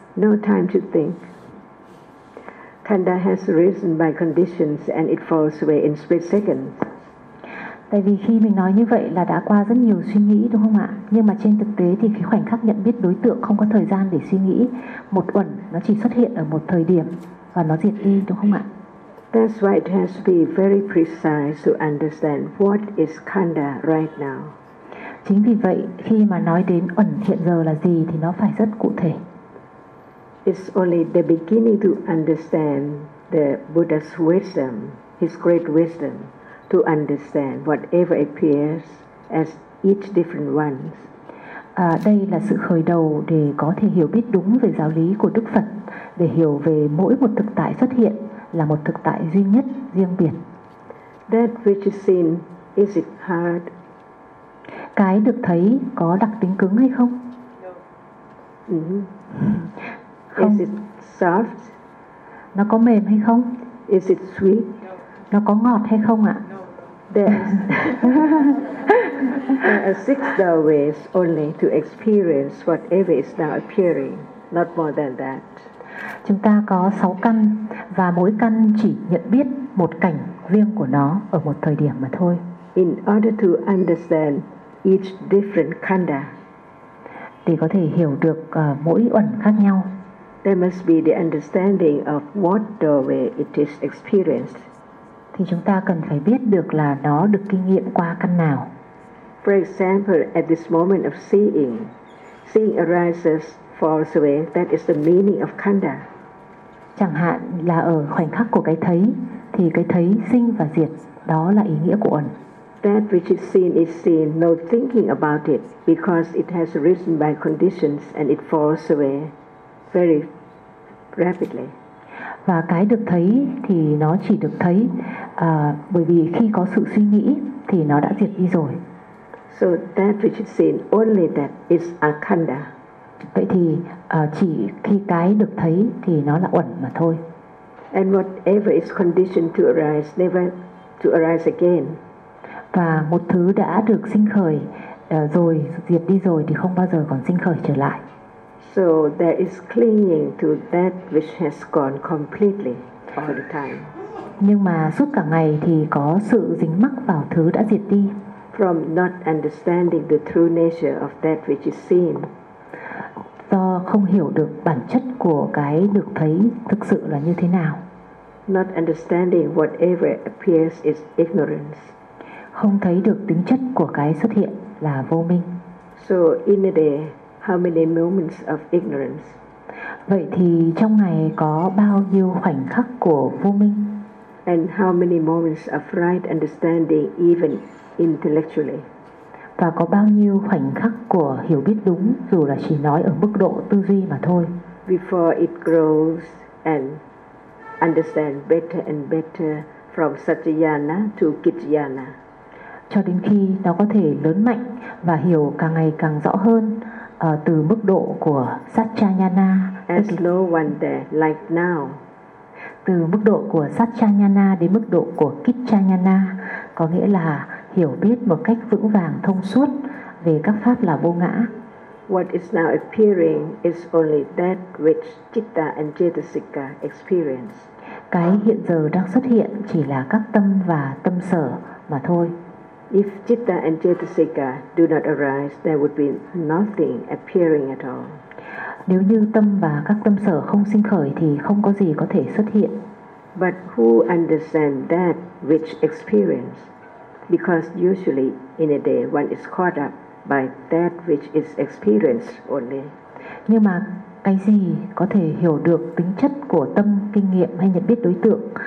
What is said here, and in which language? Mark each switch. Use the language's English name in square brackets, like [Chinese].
[English] No time to think. Khanda has arisen by conditions, and it falls away in split seconds. [Vietnamese] Tại vì khi mình nói như vậy là đã qua rất nhiều suy nghĩ, đúng không ạ? Nhưng mà trên thực tế thì cái khoảnh khắc nhận biết đối tượng không có thời gian để suy nghĩ. Một uẩn nó chỉ xuất hiện ở một thời điểm và nó diệt đi, đúng không ạ? [English] That's why it has to be very precise to understand what is khanda right now. [Vietnamese] Chính vì vậy khi mà nói đến ẩn hiện giờ là gì thì nó phải rất cụ thể. [English] It's only the beginning to understand the Buddha's wisdom, his great wisdom, to understand whatever appears as each different ones. [Vietnamese] Đây là sự khởi đầu để có thể hiểu biết đúng về giáo lý của Đức Phật, để hiểu về mỗi một thực tại xuất hiện là một thực tại duy nhất, riêng biệt. [English] That which is seen, is it hard? [Vietnamese] Cái được thấy có đặc tính cứng hay không? [English] No. [Vietnamese] Không. [English] Is it soft? [Vietnamese] Nó có mềm hay không? [English] Is it sweet? No. [Vietnamese] Nó có ngọt hay không ạ? [English] There are six doorways only to experience whatever is now appearing, not more than that. [Vietnamese] Chúng ta có 6 căn và mỗi căn chỉ nhận biết một cảnh riêng của nó ở một thời điểm mà thôi. [English] In order to understand each different khanda, [Vietnamese] để có thể hiểu được mỗi uẩn khác nhau, [English] there must be the understanding of what doorway it is experienced. [Vietnamese] Thì chúng ta cần phải biết được là nó được kinh nghiệm qua căn nào. [English] For example, at this moment of seeing, seeing arises, falls away. That is the meaning of khanda. [Vietnamese] Chẳng hạn là ở khoảnh khắc của cái thấy, thì cái thấy sinh và diệt, đó là ý nghĩa của ẩn. [English] That which is seen, no thinking about it, because it has arisen by conditions and it falls away very rapidly. [Vietnamese] Và cái được thấy thì nó chỉ được thấy bởi vì khi có sự suy nghĩ thì nó đã diệt đi rồi. [English] So that which is seen, only that is a khanda. [Vietnamese] Vậy thì chỉ khi cái được thấy thì nó là uẩn mà thôi. [English] And whatever is conditioned to arise, never to arise again. [Vietnamese] Và một thứ đã được sinh khởi rồi diệt đi rồi thì không bao giờ còn sinh khởi trở lại. [English] So there is clinging to that which has gone completely all the time. [Vietnamese] Nhưng mà suốt cả ngày thì có sự dính mắc vào thứ đã diệt đi. [English] from not understanding the true nature of that which is seen. [Vietnamese] Do không hiểu được bản chất của cái được thấy thực sự là như thế nào. [English] Not understanding whatever appears is ignorance. [Vietnamese] Không thấy được tính chất của cái xuất hiện là vô minh. [English] So in a day, how many moments of ignorance? [Vietnamese] Vậy thì trong ngày có bao nhiêu khoảnh khắc của vô minh? [English] And how many moments of right understanding, even intellectually? [Vietnamese] Và có bao nhiêu khoảnh khắc của hiểu biết đúng, dù là chỉ nói ở mức độ tư duy mà thôi? [English] Before it grows and understand better and better from satyayana to kityayana. [Vietnamese] Cho đến khi nó có thể lớn mạnh và hiểu càng ngày càng rõ hơn từ mức độ của satchayana. [English] As no one there, like now. [Vietnamese] Từ mức độ của satchayana đến mức độ của kityayana, có nghĩa là hiểu biết một cách vững vàng thông suốt về các pháp là vô ngã. [English] What is now appearing is only that which citta and cetasika experience. [Vietnamese] Cái hiện giờ đang xuất hiện chỉ là các tâm và tâm sở mà thôi. [English] If citta and cetasika do not arise, there would be nothing appearing at all. [Vietnamese] Nếu như tâm và các tâm sở không sinh khởi thì không có gì có thể xuất hiện. [English] But who understand that which experience? Because usually in a day one is caught up by that which is experienced only. [Vietnamese] Nhưng mà cái gì có thể hiểu được tính chất của tâm, kinh nghiệm hay nhận biết đối tượng?